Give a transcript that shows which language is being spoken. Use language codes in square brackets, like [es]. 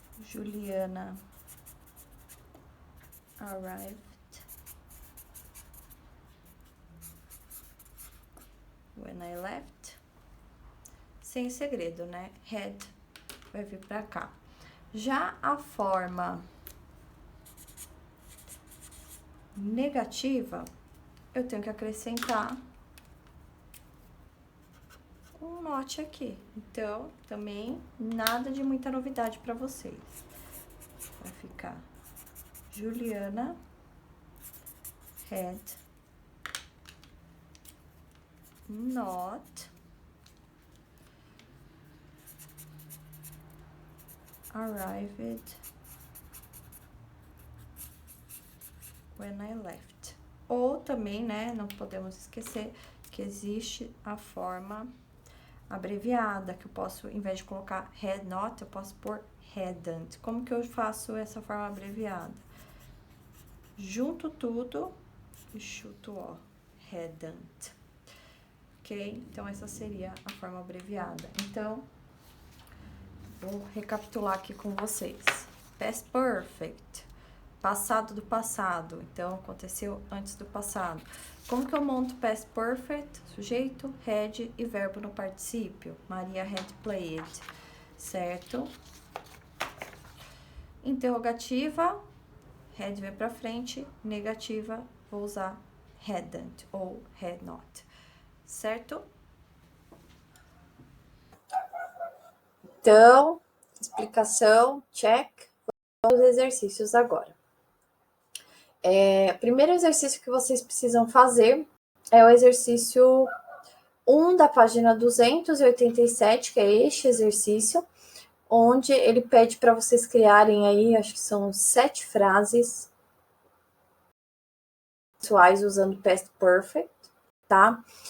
[en] Juliana arrived when I left. [pt] Sem segredo, né? Had vai vir pra cá. Já a forma negativa, eu tenho que acrescentar um not aqui. Então, também nada de muita novidade para vocês. Vai ficar [en] Juliana had not arrived when I left. [pt] Ou também, né, não podemos esquecer que existe a forma abreviada, que eu posso, em vez de colocar had not, eu posso pôr hadn't. Como que eu faço essa forma abreviada? Junto tudo e chuto ó, hadn't. Ok? Então, essa seria a forma abreviada. Então, vou recapitular aqui com vocês. Past perfect, passado do passado. Então, aconteceu antes do passado. Como que eu monto past perfect? Sujeito, had e verbo no particípio. [en] Maria had played, certo? [pt] Interrogativa, had vem pra frente. Negativa, vou usar hadn't ou had not, certo? Então, explicação, check. Vamos aos exercícios agora. O primeiro exercício que vocês precisam fazer é o exercício 1 da página 287, que é este exercício, onde ele pede para vocês criarem aí, acho que são 7 frases pessoais usando past perfect, tá?